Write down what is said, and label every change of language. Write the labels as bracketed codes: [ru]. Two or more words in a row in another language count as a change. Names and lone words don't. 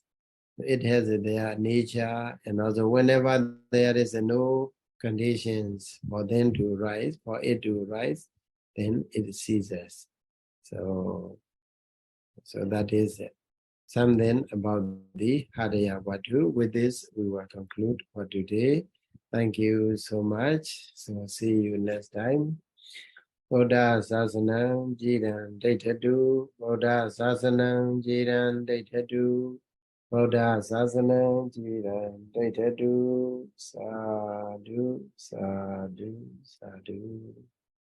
[en] It has their nature, and also whenever there is no conditions for them to rise, for it to rise, then it ceases. So that is something about the [pi] Hadaya Vatu. [en] With this, we will conclude for today. Thank you so much. So see you next time. [pi] Buddha Sasanam Jiran Daitadu. Buddha Sasanam Jiran Daitadu. Buddha Sasanam Jiran Daitadu. Sadhu, sadhu, sadhu.